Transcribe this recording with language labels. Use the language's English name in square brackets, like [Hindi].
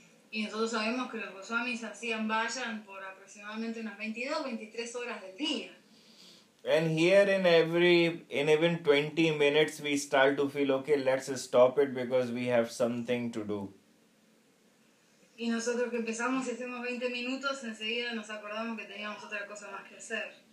[Spanish] Y nosotros sabemos que los Goswamis hacían bhajan por aproximadamente unas 22 o 23 horas del día. [English] And here in even 20 minutes we start to feel, okay, let's stop it because we have something to do. [Spanish] Y nosotros que empezamos y hacemos 20 minutos, enseguida nos acordamos que teníamos otra cosa más que hacer.